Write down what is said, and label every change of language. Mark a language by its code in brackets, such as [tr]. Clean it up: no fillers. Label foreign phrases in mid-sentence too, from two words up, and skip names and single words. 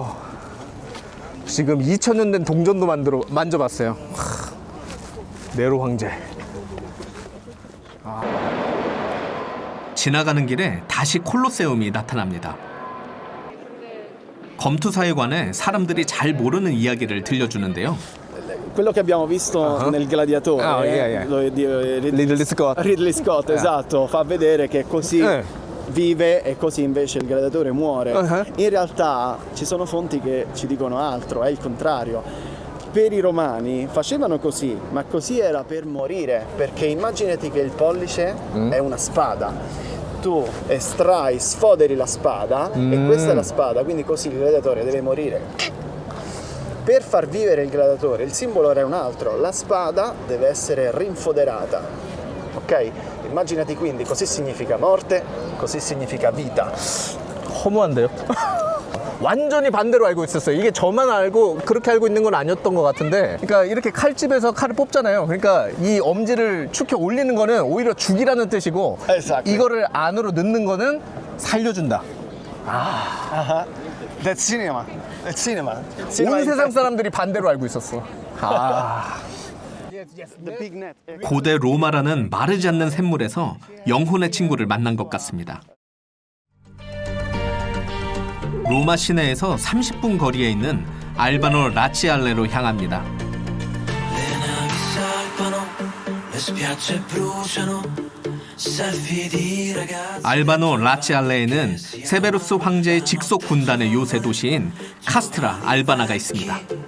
[ko] 지금 2000년 된 동전도 만져봤어요. 네로 황제. 지나가는 길에 다시 콜로세움이 나타납니다. 검투사에 관해 사람들이 잘 모르는 이야기를 들려주는데요. [it] Quello che abbiamo visto nel Gladiatore, Ridley Scott. Ridley Scott, esatto, fa vedere che così vive e così invece il gladiatore muore. In realtà ci sono fonti che ci dicono altro, è il contrario. Per i romani facevano così, ma così era per morire, perché immaginati che il pollice è una spada. Tu estrai, sfoderi la spada e questa è la spada, quindi così il gladiatore deve morire. Per far vivere il gladiatore il simbolo era un altro, la spada deve essere rinfoderata, ok? Immaginati quindi, così significa morte, così significa vita. [ko] 허무한데요? 완전히 반대로 알고 있었어요. 이게 저만 알고 그렇게 알고 있는 건 아니었던 것 같은데, 그러니까 이렇게 칼집에서 칼을 뽑잖아요. 그러니까 이 엄지를 축혀 올리는 거는 오히려 죽이라는 뜻이고, [en] Exactly. [ko] 이거를 안으로 넣는 거는 살려준다. [en] That's cinema. That's cinema. [ko] 온 세상 사람들이 반대로 알고 있었어. [en] The big net. [ko] 고대 로마라는 마르지 않는 샘물에서 영혼의 친구를 만난 것 같습니다. 로마 시내에서 30분 거리에 있는 알바노 라치알레로 향합니다. 알바노 라치알레에는 세베루스 황제의 직속 군단의 요새 도시인 카스트라 알바나가 있습니다.